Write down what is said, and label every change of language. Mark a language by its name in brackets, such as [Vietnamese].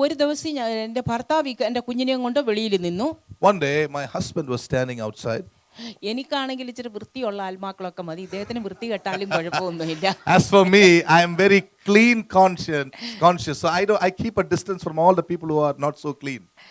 [Malayalam] ഒരു ദിവസം എൻ്റെ ഭർത്താവ് എൻ്റെ കുഞ്ഞിനെയും കൊണ്ട് വെളിയിൽ നിന്നു. [English] One day my husband was standing outside. [Malayalam] എനിക്കാണെങ്കിൽ ഇച്ചിരി വൃത്തിയുള്ള ആത്മാക്കളൊക്കെ മതി, ഇദ്ദേഹത്തിന് വൃത്തി കെട്ടാലും കുഴപ്പമൊന്നുമില്ല. [English] As for me, I am very clean conscious, so I keep a distance from all the people who are not so clean.